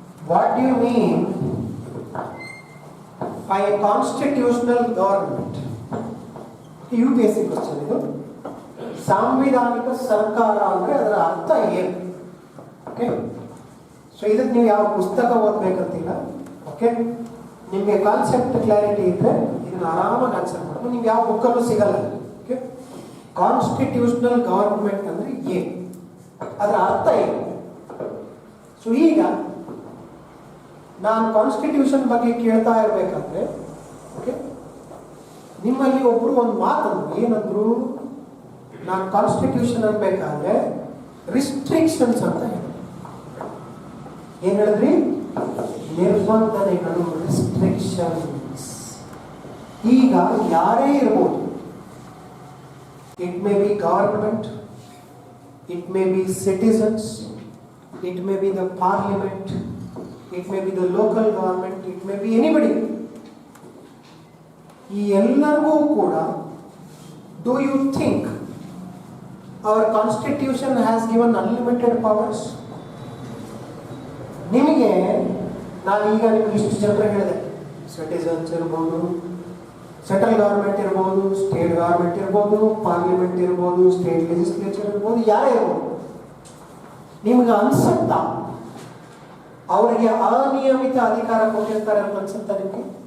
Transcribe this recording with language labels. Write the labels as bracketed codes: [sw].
[en] What do you mean by a constitutional government? UPSC question ಇದು. [kn] ಸಾಂವಿಧಾನಿಕ ಸರ್ಕಾರ ಅಂದ್ರೆ ಅದರ ಅರ್ಥ ಏನು? ಓಕೆ, ಸೊ ಇದಕ್ಕೆ ನೀವು ಯಾವ ಪುಸ್ತಕ ಓದಬೇಕಂತಿಲ್ಲ. ಓಕೆ, ನಿಮಗೆ ಕಾನ್ಸೆಪ್ಟ್ ಕ್ಲಾರಿಟಿ ಇದ್ರೆ ಇದನ್ನ ಆರಾಮಾಗಿ ಆನ್ಸರ್ ಮಾಡೋದು, ನಿಮ್ಗೆ ಯಾವ ಬುಕ್ಕಲ್ಲೂ ಸಿಗಲ್ಲ. ಓಕೆ, ಕಾನ್ಸ್ಟಿಟ್ಯೂಷನಲ್ ಗವರ್ಮೆಂಟ್ ಅಂದ್ರೆ ಏನು, ಅದರ ಅರ್ಥ ಏನು? ಸೊ ಈಗ ನಾನು ಕಾನ್ಸ್ಟಿಟ್ಯೂಷನ್ ಬಗ್ಗೆ ಕೇಳ್ತಾ ಇರಬೇಕಾದ್ರೆ, ಓಕೆ, ನಿಮ್ಮಲ್ಲಿ ಒಬ್ರು ಒಂದು ಮಾತಂದ್ರು, ಏನಂದ್ರು? ನಾನು ಕಾನ್ಸ್ಟಿಟ್ಯೂಷನ್ ಅನ್ಬೇಕಾದ್ರೆ ರಿಸ್ಟ್ರಿಕ್ಷನ್ಸ್ ಅಂತ ಹೇಳಿ. ಏನ್ ಹೇಳಿದ್ರಿ? ನಿರ್ಬಂಧನೆಗಳು, ರಿಸ್ಟ್ರಿಕ್ಷನ್ಸ್. ಈಗ ಯಾರೇ ಇರ್ಬೋದು, [en] It may be government, it may be citizens, it may be the parliament, it may be the local government, it may be anybody. [kn] ಈ ಎಲ್ಲರಿಗೂ ಕೂಡ, [en] do you think our constitution has given unlimited powers? [kn] ನಿಮಗೆ ನಾನೀಗ ನಿಮ್ಗೆ ಇಷ್ಟು ಜನರ ಹೇಳಿದೆ, citizens ಇರ್ಬೋದು, ಸೆಂಟ್ರಲ್ ಗವರ್ಮೆಂಟ್ ಇರ್ಬೋದು, ಸ್ಟೇಟ್ ಗವರ್ಮೆಂಟ್ ಇರ್ಬೋದು, ಪಾರ್ಲಿಮೆಂಟ್ ಇರ್ಬೋದು, ಸ್ಟೇಟ್ ಲೆಜಿಸ್ಲೇಚರ್ ಇರ್ಬೋದು, ಯಾರೇ ಇರ್ಬೋದು. ನಿಮ್ಗೆ ಅನ್ಸುತ್ತಾ ಅವರಿಗೆ ಅನಿಯಮಿತ ಅಧಿಕಾರ ಕೊಟ್ಟಿರ್ತಾರೆ ಅಂತ ಅನ್ಸುತ್ತಾ ನಿಮಗೆ?